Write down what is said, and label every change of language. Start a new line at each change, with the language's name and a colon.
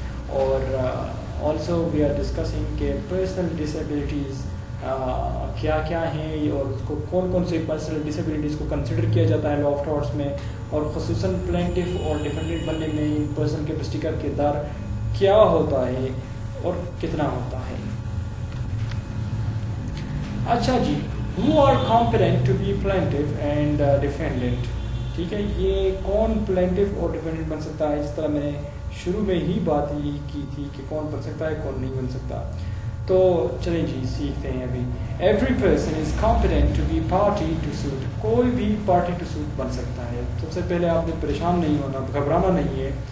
Urdu: اور
English: also we are discussing
Urdu: کہ personal disabilities کیا کیا ہیں اور اس کو کون کون سے پرسنل ڈسیبلٹیز کو کنسیڈر کیا جاتا ہے لا آف ٹارٹس میں، اور خصوصاً پلینٹف اور ڈیفینڈنٹ بننے میں پرسنل کیپیسٹی کا کردار کیا ہوتا ہے اور کتنا ہوتا ہے. اچھا جی،
English: who are competent to be plaintiff and defendant.
Urdu: ٹھیک ہے، یہ کون پلینٹف اور ڈیفینڈنٹ بن سکتا ہے. جس طرح میں نے شروع میں ہی بات یہ کی تھی کہ کون بن سکتا ہے کون نہیں بن سکتا. تو چلیں جی سیکھتے ہیں ابھی.
English: Every person is competent to be party to sue.
Urdu: کوئی بھی پارٹی ٹو سوٹ بن سکتا ہے. سب سے پہلے آپ نے پریشان نہیں ہونا، گھبرانا نہیں ہے.